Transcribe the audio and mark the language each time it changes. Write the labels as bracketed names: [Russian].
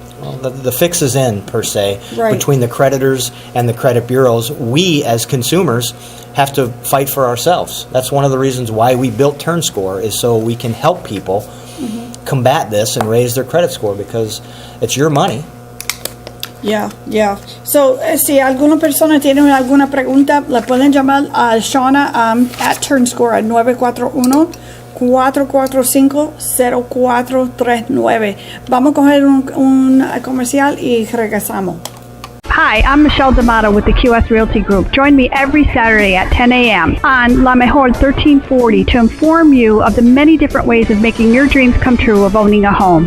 [English] Well, the fix is in, per se, between the creditors and the credit bureaus. We, as consumers, have to fight for ourselves. That's one of the reasons why we built TurnScore, is so we can help people combat this and raise their credit score, because it's your money. Yeah. [Spanish] So, si alguna persona tiene alguna pregunta, la pueden llamar a Shauna at TurnScore al 941-445-0439. Vamos a coger un comercial y regresamos. [English] Hi, I'm Michele D'Amato with the QS Realty Group. Join me every Saturday at 10 a.m. on LaMejor 1340 to inform you of the many different ways of making your dreams come true of owning a home.